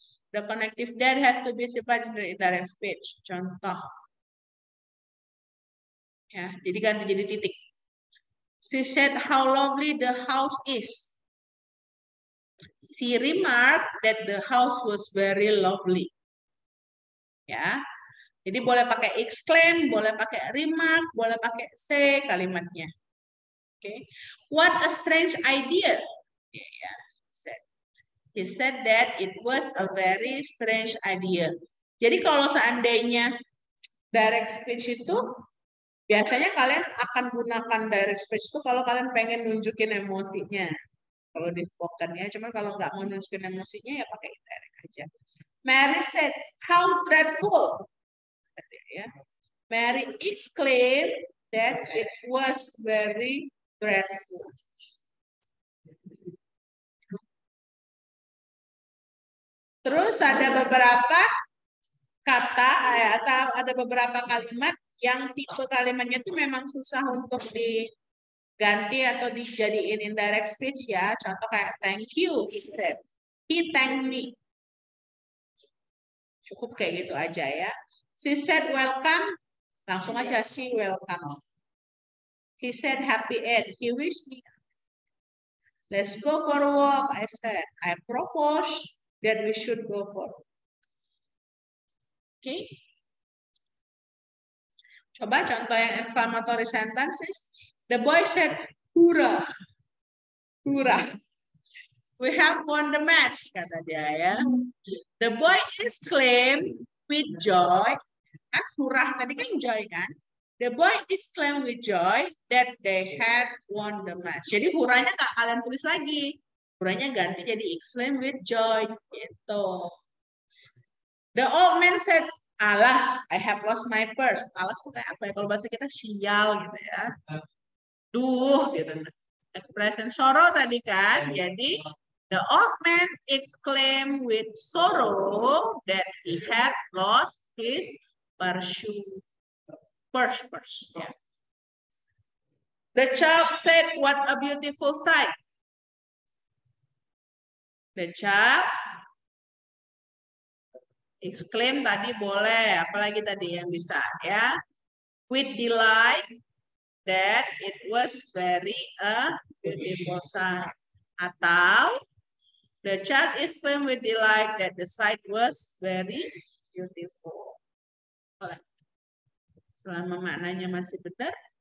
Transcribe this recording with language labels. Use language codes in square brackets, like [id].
[en] The connective that has to be simplified in the indirect speech. Contoh. [id] Ya, jadi ganti jadi titik. [en] She said how lovely the house is. She remarked that the house was very lovely. [id] Ya. Jadi boleh pakai exclaim, boleh pakai remark, boleh pakai say kalimatnya. [en] Oke. What a strange idea. Yeah. He said that it was a very strange idea. [id] Jadi kalau seandainya direct speech itu, biasanya kalian akan gunakan direct speech itu kalau kalian pengen nunjukin emosinya. Kalau di spoken ya, cuman kalau nggak mau nunjukin emosinya ya pakai indirect aja. [en] Mary said, how dreadful. Ya. Mary exclaimed that it was very dreadful. [id] Terus ada beberapa kata atau ada beberapa kalimat yang tipe kalimatnya itu memang susah untuk diganti atau dijadiin indirect speech ya. Contoh kayak [en] thank you, he said. He thanked me. [id] Cukup kayak gitu aja ya. [en] She said welcome, [id] langsung aja [en] she welcome. He said happy Eid, he wished me. Let's go for a walk, I said. I proposed that we should go for a walk. Okay. [id] Coba contoh yang [en] exclamatory sentences. The boy said, hurrah, hurrah. We have won the match, [id] kata dia ya. [en] The boy exclaimed with joy. Kan hurrah tadi kan joy kan. The boy exclaimed with joy that they had won the match. [id] Jadi hurrahnya nggak kalian tulis lagi. Hurrahnya ganti jadi [en] exclaim with joy. [id] Gitu. [en] The old man said, alas, I have lost my purse. [id] Alas itu kayak apa ya? Kalau bahasa kita sial gitu ya. Duh, gitu. Expression sorrow tadi kan. [en] Jadi, the old man exclaimed with sorrow that he had lost his purse. Yeah. The child said, what a beautiful sight. The child exclaim [id] tadi boleh, apalagi tadi yang bisa ya. [en] With delight that it was very a beautiful sight. Atau the child exclaimed with delight that the sight was very beautiful. [id] Boleh. Selama maknanya masih benar.